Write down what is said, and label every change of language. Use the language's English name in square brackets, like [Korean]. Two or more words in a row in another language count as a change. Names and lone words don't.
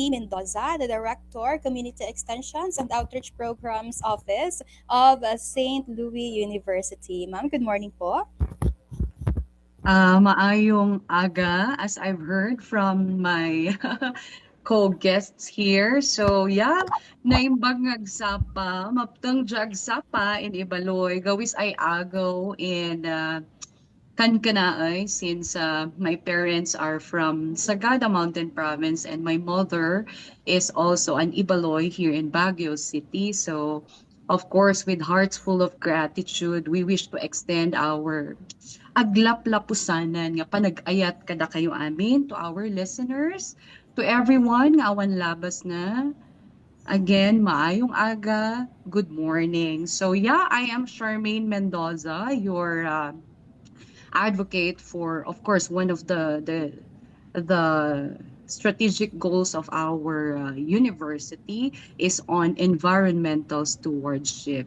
[English] Mendoza, the Director, Community Extensions and Outreach Programs Office of St. Louis University. Ma'am, good morning po. [Cebuano] Maayong aga, [English] as I've heard from my co-guests here. So yeah, [Iloko] naimbag ngagsapa, [Ibaloi] maptang jagsapa [English] in Ibaloy, [Kankanaey] gawis ay agaw [English] in Kankanaay since my parents are from Sagada Mountain Province and my mother is also an Ibaloy here in Baguio City. So of course, with hearts full of gratitude, we wish to extend our [Iloko] aglaplapusanan nga panag-ayat kada kayo amin, [English] to our listeners, to everyone [Iloko] nga awan labas na. [English] Again, [Cebuano] maayong aga, [English] good morning. So yeah, I am Charmaine Mendoza, your advocate for, of course, one of the strategic goals of our university is on environmental stewardship.